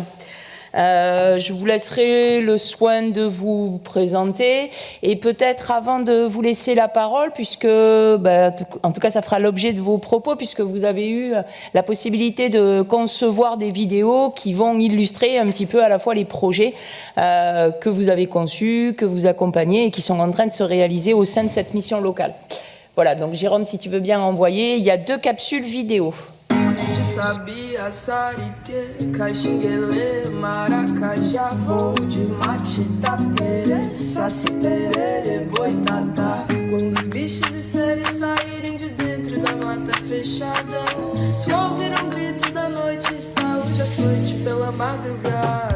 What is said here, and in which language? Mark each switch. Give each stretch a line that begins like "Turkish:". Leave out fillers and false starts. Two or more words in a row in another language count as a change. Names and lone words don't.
French: Je vous laisserai le soin de vous présenter et peut-être avant de vous laisser la parole, puisque en tout cas ça fera l'objet de vos propos, puisque vous avez eu la possibilité de concevoir des vidéos qui vont illustrer un petit peu à la fois les projets que vous avez conçus, que vous accompagnez et qui sont en train de se réaliser au sein de cette mission locale. Voilà, donc Jérôme, si tu veux bien envoyer, il y a 2 capsules vidéo.
Portuguese: Sabia, Sarique, Caxinguele, Maracajá, voo de mate, tapere, saci, perere, boitatá. Quando os bichos e seres saírem de dentro da mata fechada, se ouviram gritos da noite, hoje à noite pela madrugada.